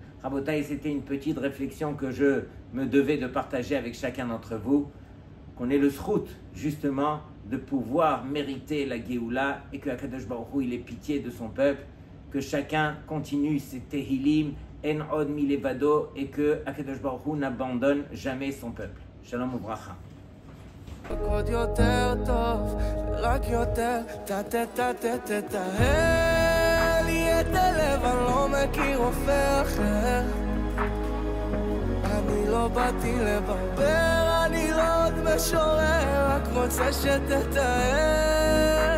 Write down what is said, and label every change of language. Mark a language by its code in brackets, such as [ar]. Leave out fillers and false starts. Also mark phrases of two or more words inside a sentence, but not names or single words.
[fr] Rabotai, c'était une petite réflexion que je me devais de partager avec chacun d'entre vous, qu'on ait le zchut justement de pouvoir mériter la Géoula et que [he] הקדוש ברוך הוא [fr] il ait pitié de son peuple, que chacun continue ses Tehilim, [he] אין עוד מלבדו, [fr] et que [he] הקדוש ברוך הוא [fr] n'abandonne jamais son peuple. [he] שלום וברכה. עוד יותר טוב, רק יותר תטהר לי את הלב, אני לא מכיר רופא אחר. אני לא באתי לברבר, אני לא עוד משורר, רק רוצה שתטהר